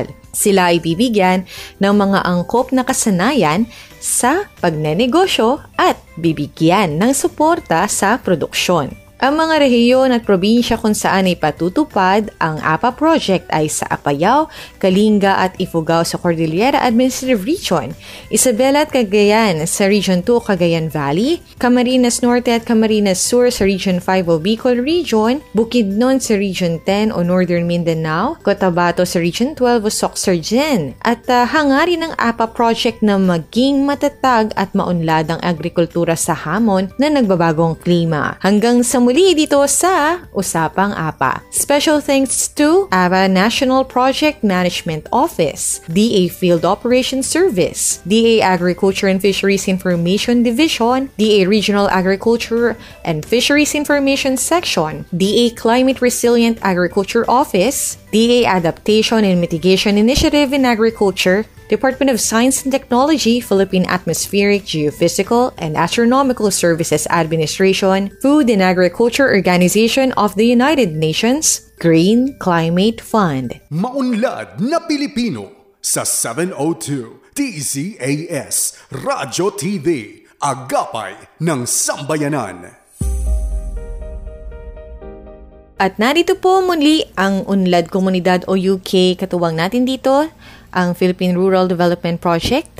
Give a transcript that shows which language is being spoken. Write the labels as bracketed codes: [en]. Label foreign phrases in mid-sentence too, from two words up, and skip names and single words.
[tl] Sila ay bibigyan ng mga angkop na kasanayan sa pagnenegosyo at bibigyan ng suporta sa produksyon. Ang mga rehiyon at probinsya kung saan ay patutupad ang APA project ay sa Apayao, Kalinga at Ifugao sa Cordillera Administrative Region, Isabela at Cagayan sa Region 2 Cagayan Valley, Camarines Norte at Camarines Sur sa Region 5 o Bicol Region, Bukidnon sa Region 10 o Northern Mindanao, Cotabato sa Region 12 o Sorsogon, at hangarin ng APA project na maging matatag at maunlad ang agrikultura sa hamon na nagbabagong klima. Hanggang sa muli dito sa Usapang APA. [en] Special thanks to APA National Project Management Office, DA Field Operations Service, DA Agriculture and Fisheries Information Division, DA Regional Agriculture and Fisheries Information Section, DA Climate Resilient Agriculture Office, DA Adaptation and Mitigation Initiative in Agriculture, Department of Science and Technology, Philippine Atmospheric, Geophysical, and Astronomical Services Administration, Food and Agriculture Organization of the United Nations, Green Climate Fund. [tl] Maunlad na Pilipino sa 702 DZAS Radyo TV, Agapay ng Sambayanan. At narito po muli ang Unlad Komunidad o UK, katuwang natin dito, ang Philippine Rural Development Project.